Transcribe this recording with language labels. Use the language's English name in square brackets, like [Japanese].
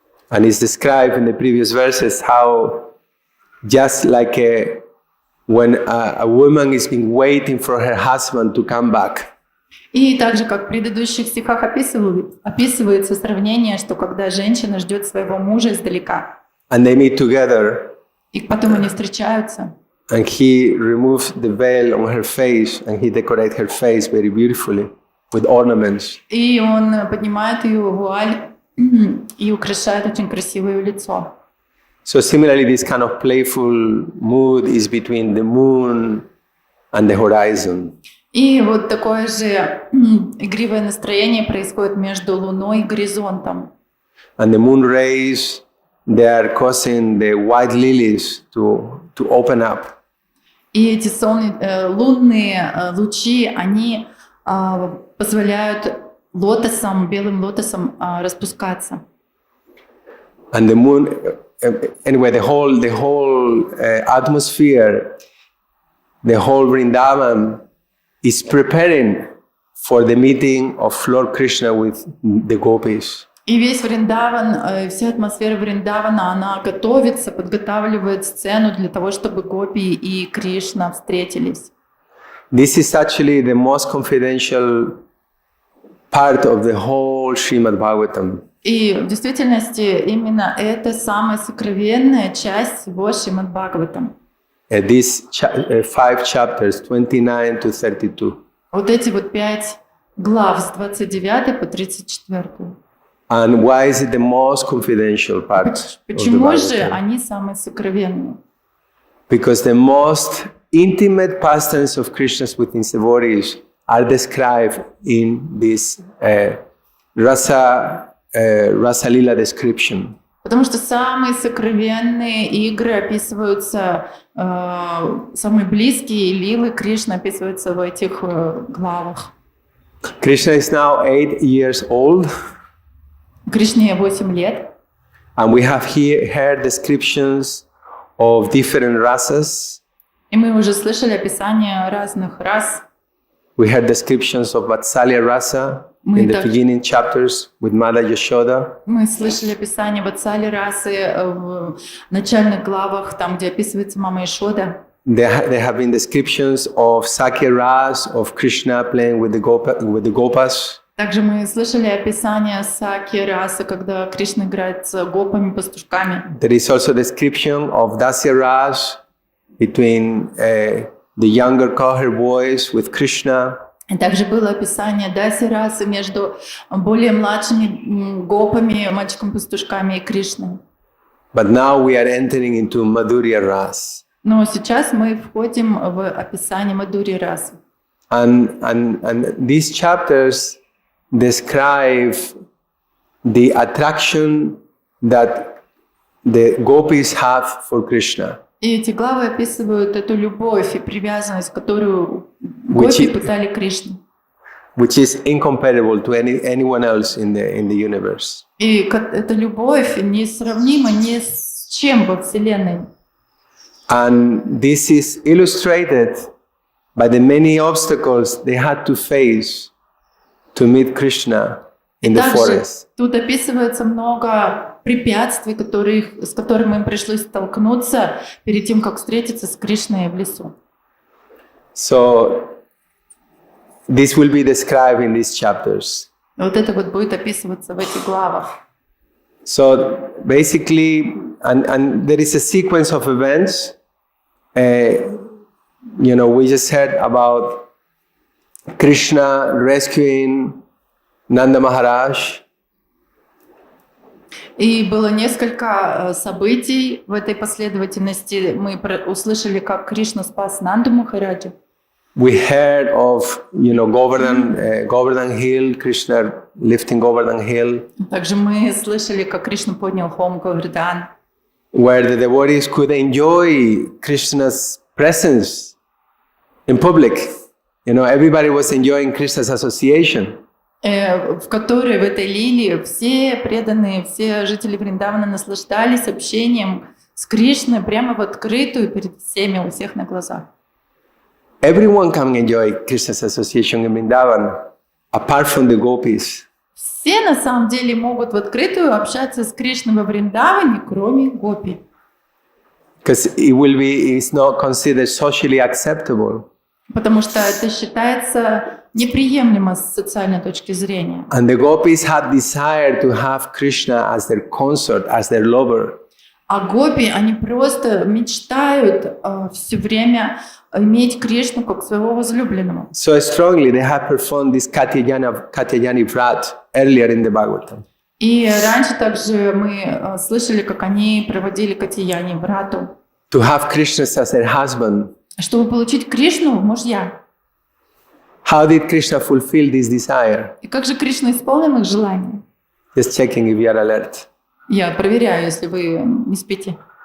[English] And it's described in the previous verses how just like when a woman is been waiting for her husband to come back. [Russian] И также, как в предыдущих стихах описывается сравнение, что когда женщина ждет своего мужа издалека, [English] And they meet together. [Russian] и потом они встречаются. [English] And he removes the veil on her face and he decorates her face very beautifully with ornaments. [Russian] И он поднимает ее вуаль и украшает очень красиво ее лицо. [English] So similarly, this kind of playful mood is between the moon and the horizon. [Russian] И вот такое же игривое настроение происходит между Луной и горизонтом. [English] And the moon rays, they are causing the white lilies to open up. [Russian] И эти лунные лучи, они позволяют лотосам, белым лотосам распускаться. [English] And the moon, anyway, the whole atmosphere, the whole Vrindavan is preparing for the meeting of Lord Krishna with the gopis. [Russian] И весь Вриндаван, вся атмосфера Вриндавана, она готовится, подготавливает сцену для того, чтобы гопи и Кришна встретились. [English] This is actually the most confidential part of the whole Шримад-бхагаватам. [Russian] И в действительности именно это самая сокровенная часть всего Шримад-бхагаватам. [English] These 5 chapters, 29 to 32. [Russian] Вот эти вот 5 глав с 29 по 34. [English] And why is it the most confidential part of the [Russian] Почему же [English] Bhagavatam? [Russian] они самые сокровенные? [English] Because the most intimate pastimes of Krishna's with his devotees are described in this Rasa Lila description. [Russian] Потому что самые сокровенные игры описываются, самые близкие лилы Кришны описываются в этих главах. [English] Krishna is now 8 years old, [Russian] Кришне 8 лет. [English] and we have here heard descriptions of different rasas. [Russian] И мы уже слышали описание разных рас. [English] We heard descriptions of Vatsalya rasa [Russian] Мы [English] in the [Russian] так- [English] beginning chapters with Mother Yashoda. [Russian] Мы слышали описание Ватсали расы в начальных главах, там, где описывается мама Ишода. [English] There have been descriptions of Sakya ras, of Krishna playing with the gopas. [Russian] Также мы слышали описание Саки расы, когда Кришна играет с гопами, пастушками. [English] There is also description of Dasya ras between the younger cohort boys with Krishna. [Russian] И также было описание Даси расы между более младшими гопами, мальчиками-пастушками и Кришной. [English] But now we are entering into Madhurya ras. [Russian] Но сейчас мы входим в описание Мадури расы. [English] And these chapters describe the attraction that the gopis have for Krishna, [Russian] И эти главы описывают эту любовь и привязанность, которую гопи питали Кришне. [English] which is incomparable to anyone else in the universe. [Russian] И эта любовь несравнима ни с чем во Вселенной. [English] And this is illustrated by the many obstacles they had to face to meet Krishna in the [Russian] Также [English] forest. [Russian] тут описывается много препятствий, с которыми им пришлось столкнуться перед тем, как встретиться с Кришной в лесу. [English] So this will be described in these chapters. [Russian] Вот это вот будет описываться в этих главах. [English] So basically, and there is a sequence of events. We just heard about Krishna rescuing Nanda Maharaj. [Russian] И было несколько событий в этой последовательности. Мы услышали, как Кришна спас Нанду Махараджа. [English] We heard of, Govardhan Hill, Krishna lifting Govardhan Hill, [Russian] Также мы слышали, как Кришна поднял холм Говардан, [English] where the devotees could enjoy Krishna's presence in public. Everybody was enjoying Krishna's association. [Russian] в которой, в этой лилии, все преданные, все жители Вриндавана наслаждались общением с Кришной прямо в открытую перед всеми, у всех на глазах. [English] Everyone can enjoy Krishna's association in Vrindavan, apart from the gopis. [Russian] Все на самом деле могут в открытую общаться с Кришной во Вриндаване, кроме гопи. [English] Because it's not considered socially acceptable. [Russian] Потому что это считается неприемлемо с социальной точки зрения. [English] And the gopis had desire to have Krishna as their consort, as their lover. [Russian] А гопи, они просто мечтают все время иметь Кришну как своего возлюбленного. [English] So strongly they have performed this Katyayani Vrat earlier in the Bhagavatam. [Russian] И раньше также мы слышали, как они проводили Катияни Врату, [English] To have Krishna as their husband. [Russian] чтобы получить Кришну в мужья. [English] How did Krishna fulfill this desire? [Russian] И как же Кришна исполнил их желание? [English] Just checking if you are alert. [Russian] Я проверяю, если вы не спите.